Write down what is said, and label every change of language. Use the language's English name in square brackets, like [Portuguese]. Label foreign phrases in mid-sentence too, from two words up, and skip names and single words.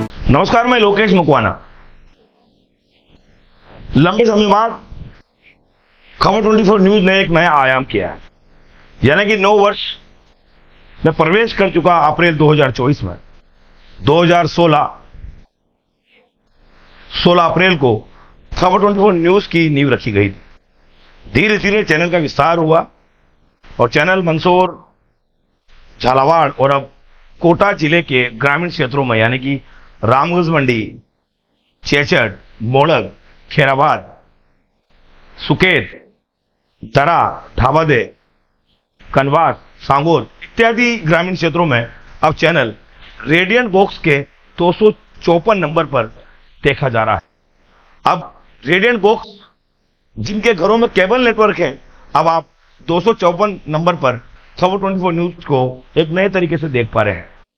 [Hindi] नमस्कार, मैं लोकेश मकवाना। लंबे समय बाद खबर 24 न्यूज ने एक नया आयाम किया है, यानी कि 9 वर्ष में प्रवेश कर चुका अप्रैल 2024 में 16 अप्रैल को खबर 24 न्यूज की नींव रखी गई थी। धीरे धीरे चैनल का विस्तार हुआ और चैनल मंदसौर, झालावाड़ और अब कोटा जिले के ग्रामीण क्षेत्रों में यानी कि रामगंज मंडी, चेचड़, मोड़क, खेराबाद, सुकेत, दरा, ढाबादे, कनवास, सांगोर इत्यादि ग्रामीण क्षेत्रों में अब चैनल रेडियंट बॉक्स के 254 नंबर पर देखा जा रहा है। अब रेडियंट बॉक्स जिनके घरों में केबल नेटवर्क है, अब आप 254 नंबर पर खबर 24 न्यूज को एक नए तरीके से देख पा रहे हैं।